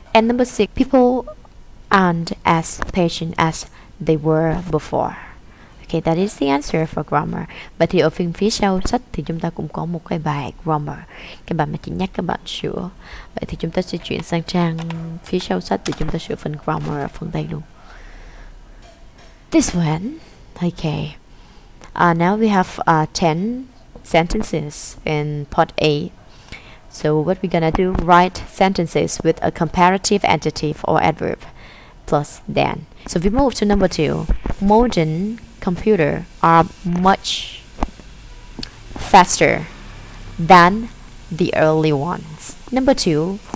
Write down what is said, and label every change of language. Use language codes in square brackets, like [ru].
[en] And number 6, people aren't as patient as they were before. Okay, that is the answer for grammar. [vi] Vậy thì ở phần phía sau sách thì chúng ta cũng có một cái bài grammar, cái bài mà chị nhắc các bạn sửa. Vậy thì chúng ta sẽ chuyển sang trang phía sau sách để chúng ta sửa phần grammar ở phần đây luôn. [en] This one, okay. Now we have 10 sentences in part A. So what we're gonna do, write sentences with a comparative adjective or adverb plus than. So we move to number 2. Modern computers are much faster than the early ones. Number 2.